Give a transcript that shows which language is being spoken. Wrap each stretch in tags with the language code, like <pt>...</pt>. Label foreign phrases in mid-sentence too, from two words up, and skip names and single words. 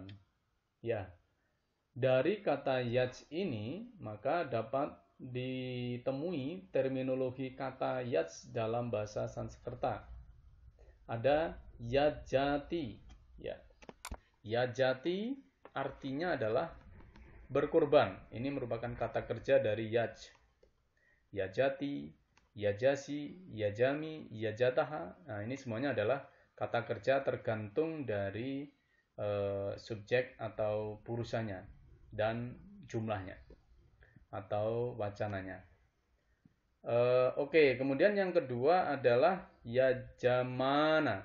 <id>Ya, dari kata yaj ini maka dapat ditemui terminologi kata yaj dalam bahasa Sanskerta. Ada yajati. Ya. Yajati artinya adalah berkurban. Ini merupakan kata kerja dari yaj.</id> <sa>यजति, यजसि, यजामि, यजथः.</sa> <id>Nah, ini semuanya adalah kata kerja tergantung dari subjek atau purusanya dan jumlahnya atau wacananya. Oke, kemudian yang kedua adalah yajamana.</id>